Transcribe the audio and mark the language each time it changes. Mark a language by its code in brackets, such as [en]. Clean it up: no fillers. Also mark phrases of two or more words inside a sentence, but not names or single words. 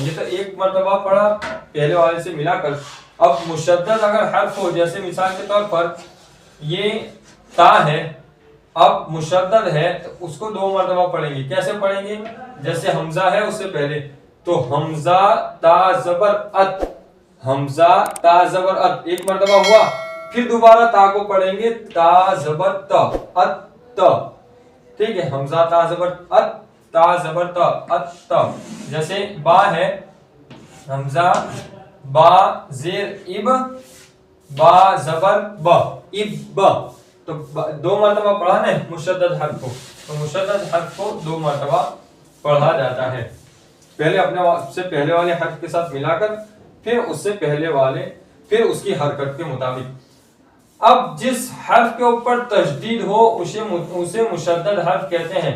[hi] ये तो एक मर्तबा पढ़ा पहले वाले से मिलाकर। अब मुशद्दद अगर हर्फ हो, जैसे मिसाल के तौर पर ये ता है, अब मुशद्दद है तो उसको दो मर्तबा पढ़ेंगे। कैसे पढ़ेंगे? जैसे हमजा है उससे पहले तो हमजा ता जबर अत, हमजा ता जबर अत एक मर्तबा हुआ, फिर दोबारा ता को पढ़ेंगे ता जबर त अत त, ठीक है। हमजा ता जबर अत, ता जबर त अत त। जैसे बा है, हमजा बा जेर इब, बा जबर ब इब ब, तो दो मर्तबा पढ़ा ना मुशद्दद हर्फ को, तो मुशद्दद हर्फ को दो मर्तबा पढ़ा जाता है। पहले अपने से पहले वाले हर्फ के साथ मिलाकर, फिर उससे पहले वाले, फिर उसकी हरकत के मुताबिक। अब जिस हर्फ के ऊपर तशदीद हो उसे मुशद्दद हर्फ कहते हैं।